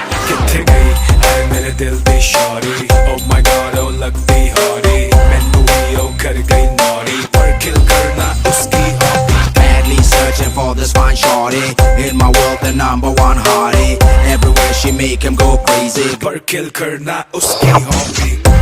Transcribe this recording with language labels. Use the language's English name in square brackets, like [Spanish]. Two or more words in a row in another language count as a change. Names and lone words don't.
[Punjabi] ਕਿੱਥੇ ਗਈ ਹੈ ਮੇਰੇ ਦਿਲ ਦੀ ਸ਼ੌਰੀ [English] oh my god [Punjabi] ਓ ਲਗਦੀ ਹੌਰੀ ਮੈਨੂੰ ਵੀ ਓ ਕਰ ਗਈ ਨੌਰੀ [Hindi] पर किल करना उसकी हॉबी [English] Badly searching for this fine shorty. In my world, the number one hottie. Everywhere she make him go crazy. [Hindi] पर किल करना उसकी हॉबी